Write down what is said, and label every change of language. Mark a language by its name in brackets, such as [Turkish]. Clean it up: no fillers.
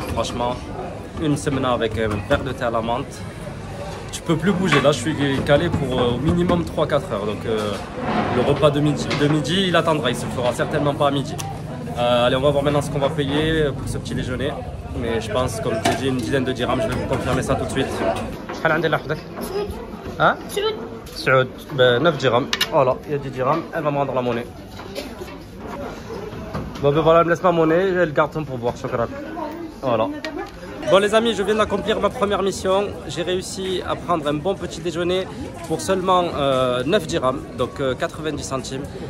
[French] Franchement, une semaine avec un verre de thé à la menthe. Je peux plus bouger, là je suis calé pour au minimum 3-4 heures. Donc le repas de midi, il attendra, il se fera certainement pas à midi. Allez, on va voir maintenant ce qu'on va payer pour ce petit déjeuner. Mais je pense, comme je t'ai dit, une dizaine de dirhams, je vais vous confirmer ça tout de suite. [Arabic] شحال عندي لحظتك؟ ها؟ سعود ب 9 dirhams. [French] Voilà, il y a 10 dirhams, elle va me rendre la monnaie. Bon ben voilà, elle me laisse ma monnaie, elle garde son pourboire, shukran. Voilà. Bon les amis, je viens d'accomplir ma première mission. J'ai réussi à prendre un bon petit déjeuner pour seulement 9 dirhams, donc 90 centimes.